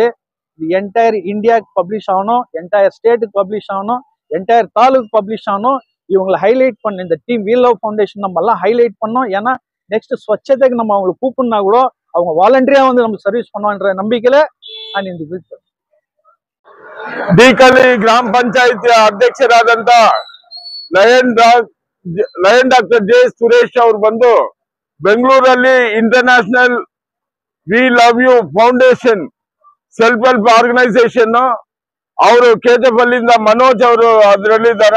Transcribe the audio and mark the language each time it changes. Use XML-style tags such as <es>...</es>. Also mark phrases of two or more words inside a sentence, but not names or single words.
<ta>இது என்டையர் இந்தியாவுக்கு பப்ளிஷ் ஆகணும், என்டையர் ஸ்டேட்டுக்கு பப்ளிஷ் ஆகணும், என்டையர் தாலுக்கு பப்ளிஷ் ஆகணும். இவங்களை ஹைலைட் பண்ண இந்த டீம் வி லவ் ஃபவுண்டேஷன் நம்ம எல்லாம் ஹைலைட் பண்ணோம். ஏன்னா நெக்ஸ்ட் ஸ்வச்சதைக்கு நம்ம அவங்களை கூப்பிடுனா கூட அவங்க வாலண்டரியா வந்து நம்ம சர்வீஸ் பண்ணுவான்ற நம்பிக்கையில நான் இந்த</ta> <kn>ಡೀಕಲಿ ಗ್ರಾಮ ಪಂಚಾಯಿತಿಯ ಅಧ್ಯಕ್ಷರಾದಂತ ಲಯನ್ ಡಾಕ್ಟರ್ ಜೆ ಸುರೇಶ್ ಅವರು ಬಂದು ಬೆಂಗಳೂರಲ್ಲಿ ಇಂಟರ್ನ್ಯಾಷನಲ್ ವಿ ಲವ್ ಯು ಫೌಂಡೇಶನ್</kn> <en>self help organisation</en> <kn>ಅವರು ಕೆಜಿಎಫ್ ಅಲ್ಲಿಂದ ಮನೋಜ್ ಅವರು ಅದರಲ್ಲಿದ್ದಾರೆ.</kn>